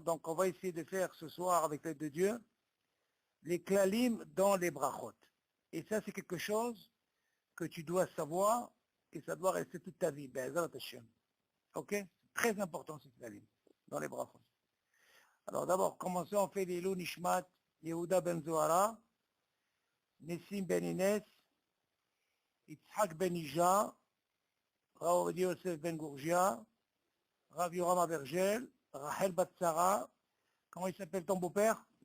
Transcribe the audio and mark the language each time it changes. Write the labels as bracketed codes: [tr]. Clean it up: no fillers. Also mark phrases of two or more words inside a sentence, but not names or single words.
[fr] Donc, on va essayer de faire ce soir, avec l'aide de Dieu, les klalim dans les brachot. Et ça, c'est quelque chose que tu dois savoir et ça doit rester toute ta vie. [he] בעזרת השם. Ok? [fr] Très important, ces klalim, dans les brachot. Alors, d'abord, commençons, on fait les [he] לעילוי נשמת, [fr] Yehuda Ben Zohara, Nessim Ben Inès, Yitzhak Ben Ija, Rav Yosef Ben Gourgia, Rav Yoram Abergel, Rachel Batsara, comment il s'appelle ton beau-père?